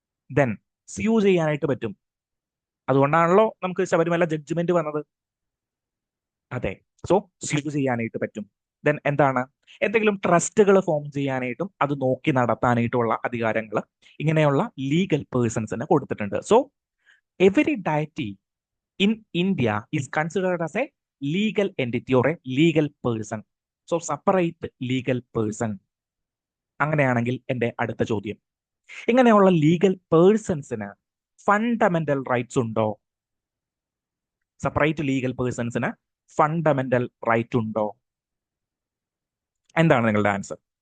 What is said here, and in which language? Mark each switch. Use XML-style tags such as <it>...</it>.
<ml>Then sue ചെയ്യാനായിട്ട് പറ്റും. അതുകൊണ്ടാണല്ലോ നമുക്ക് ശബരിമല ജഡ്ജ്മെന്റ് വന്നത്. അതെ, സോ സ്യൂ ചെയ്യാനായിട്ട് പറ്റും. ദെൻ എന്താണ്? എന്തെങ്കിലും ട്രസ്റ്റുകൾ ഫോം ചെയ്യാനായിട്ടും അത് നോക്കി നടത്താനായിട്ടുള്ള അധികാരങ്ങൾ ഇങ്ങനെയുള്ള ലീഗൽ പേഴ്സൺസിന് കൊടുത്തിട്ടുണ്ട്.</ml> <en>So every deity in India is considered as a legal entity or a legal person. So separate legal person.</en> <ml>അങ്ങനെയാണെങ്കിൽ എൻ്റെ അടുത്ത ചോദ്യം, ഇങ്ങനെയുള്ള ലീഗൽ പേഴ്സൺസിന് ഫണ്ടമെന്റൽ റൈറ്റ്സ് ഉണ്ടോ? സെപ്പറേറ്റ് ലീഗൽ പേഴ്സൺസിന് ഫണ്ടമെന്റൽ റൈറ്റ് ഉണ്ടോ? എന്താണ് നിങ്ങളുടെ ആൻസർ?</ml>